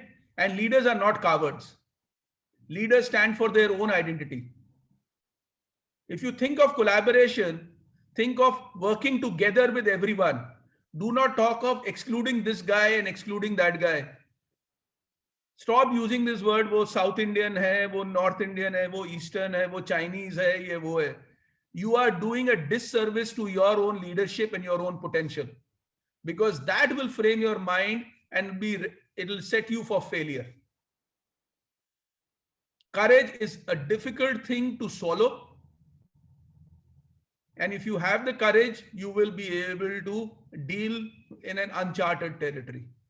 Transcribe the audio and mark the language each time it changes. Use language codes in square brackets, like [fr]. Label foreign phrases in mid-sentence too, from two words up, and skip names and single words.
[en] And leaders are not cowards. Leaders stand for their own identity. If you think of collaboration, think of working together with everyone. Do not talk of excluding this guy and excluding that guy. Stop using this word, [hi] wo [en] South Indian [hi] है, वो [en] North Indian [hi] hai, wo Eastern hai, wo Chinese hai, ye wo hai. [en] You are doing a disservice to your own leadership and your own potential. Because that will frame your mind and it will set you for failure. Courage is a difficult thing to swallow. And if you have the courage, you will be able to deal in an uncharted territory.